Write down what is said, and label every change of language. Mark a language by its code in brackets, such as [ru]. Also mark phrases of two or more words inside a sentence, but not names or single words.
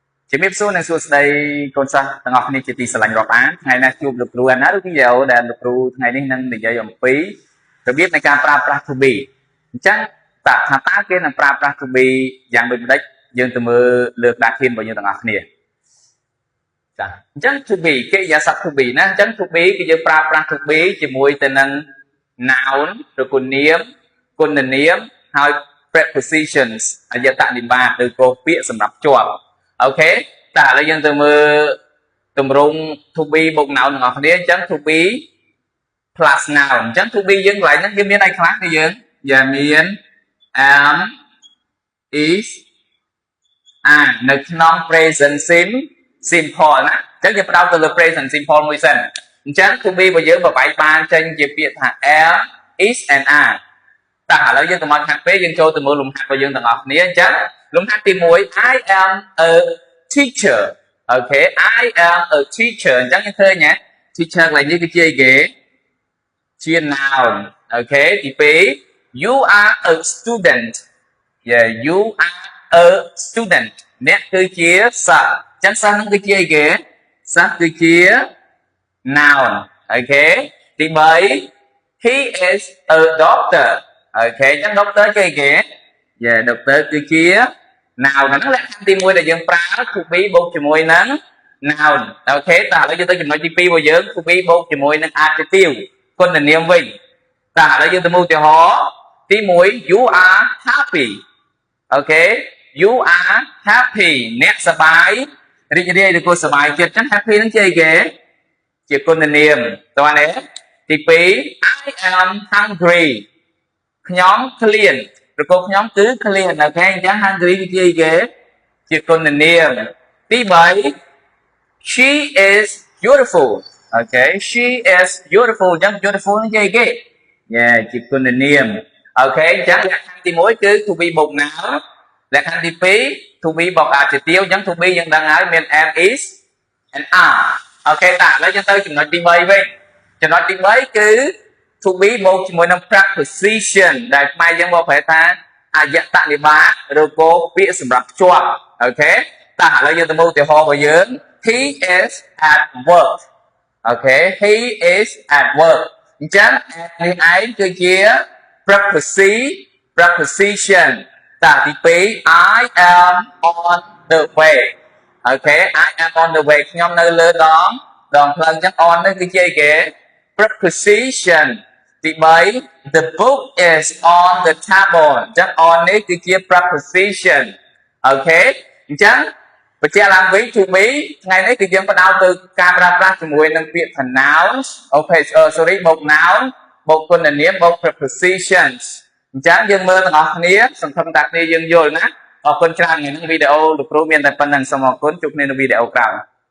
[km] ជំរាបសួរនិងសួស្តីកូនសិស្សទាំងអស់គ្នាជាទីស្រឡាញ់រាប់អានថ្ងៃនេះជួបលោកគ្រូអាណាឬវីដេអូដែលលោកគ្រូថ្ងៃនេះនឹងនិយាយអំពីរបៀបនៃការប្រើ ប្រាស់ [en] to be [km] អញ្ចឹងតើគេនឹងប្រើប្រាស់ [en] to be [km] យ៉ាងដូចម្ដេចយើងទៅមើលលើក្តារខៀនរបស់យើងទាំងអស់គ្នាចា អញ្ចឹង [en] to be [km] កិរិយាសព្ទ [en] to be [km] ណាអញ្ចឹង [en] to be [km] គឺយើងប្រើប្រាស់ [en] to be [km] ជាមួយទៅនឹង noun ឬក៏នាមគុណនាមហើយ prepositions អយតនិបាតឬក៏ពាក្យសម្រាប់ជាប់អូខេតែឥឡូវយើងទៅមើលទម្រង់ [en] to be [km] បូក noun ទាំងអស់គ្នាអញ្ចឹង [en] to be plus noun [km] អញ្ចឹង [en] to be [km] យើងកន្លែងហ្នឹងវាមានអីខ្លះគឺយើងមាន am [en] is are [km] នៅក្នុង [en] present simple [km] ណាអញ្ចឹងយើងផ្ដោតទៅលើ [en] present simple [km] មួយសិនអញ្ចឹង [en] to be [km] របស់យើងបបែកបាន ចេញជាពាក្យថា [en] am is and are [km] តែឥឡូវយើងទៅមកខាងពេលយើងចូលទៅមើលលំហាត់របស់យើងទាំងអស់គ្នាអញ្ចឹងលំហាត់ទី1 [en] I am a teacher [km] អូខេ [en] I am a teacher [km] អញ្ចឹងយើងឃើញណា teacher កន្លែងនេះគឺជាអីគេជា noun អូខេទី2 [en] you are a student yeah you are a student [km] អ្នកគឺជាសិស្សអញ្ចឹងសិស្សនឹងគឺជាអីគេសិស្សគឺជា noun អូខេទី3 [en] he is a doctor [km] អូខេអញ្ចឹង doctor គឺអីគេ [en] yeah doctor [km] គឺជា noun ហ្នឹងលក្ខខណ្ឌទី1ដែលយើងប្រើ to be បូកជាមួយនឹង noun អូខេតើឥឡូវយើងទៅចំណុចទី2របស់យើង [en] to be [km] បូកជាមួយនឹង adjective គុ ណនាមវិញតើឥឡូវយើងទៅមើលឧទាហរណ៍ទី1 [en] you are happy [km] អូខេ [en] you are happy [km] អ្នកសប្បាយរីករាយឬក៏សប្បាយចិត្តអញ្ចឹង happy ហ្នឹងជាអីគេជាគុណនាមតើណាទី2 [en] I am hungry [km] ខ្ញុំឃ្លានឬក៏ខ្ញុំគឺឃ្លានអូខេអញ្ចឹង hungry គឺជាអីគេជាគុណនាមទី 3 [en] she is beautiful [km] អូខេ [en] she is beautiful [km] អញ្ចឹង beautiful នេះជាអីគេជាគុណនាមអូខេអញ្ចឹងលក្ខខណ្ឌទី1គឺ [en] to be [km] បូក noun លក្ខខណ្ឌទី2 [en] to be [km] បូក adjective អញ្ចឹង [en] to be [km] យើងដឹងហើយមាន [en] am is and are [km] អូខេតើឥឡូវយើងទៅចំណុចទី3វិញចំណុចទី3គឺ [en] to be [km] បូកជាមួយនឹង preposition ដែលខ្មែរយើងមកប្រែថាអយតនិបាតឬក៏ពាក្យសម្រាប់ភ្ជាប់អូខេតើឥឡូវយើងទៅមើលឧទាហរណ៍របស់យើង [en] he is at work [km] អូខេ [en] he is at work [km] អញ្ចឹង at នេះឯងគឺជា preposition តើទី2 [en] I am on the way [km] អូខេ [en] I am on the way [km] ខ្ញុំនៅលើដ ងផ្លូវអញ្ចឹង on នេះគឺជាអីគេ preposition ទី3 [en] the book is on the table [km] អញ្ចឹង on នេះគឺជា preposition អូខេអញ្ចឹងបញ្ជាក់ឡើងវិញ to be ថ្ងៃនេះគឺយើងផ្ដោតទៅការប្រើប្រាស់ជាមួយនឹងពាក្យថា noun អូខេ sorry បូក noun បូកគុណនាមបូក prepositions អញ្ចឹងយើងមើលទាំងអស់គ្នាសង្ឃឹមថាគ្នាយើងយល់ណាអរគុណច្រើនថ្ងៃនេះវីដេអូលោកគ្រូមានតែប៉ុណ្្នឹងសូមអរគុណជួបគ្នានៅវីដេអូក្រោយ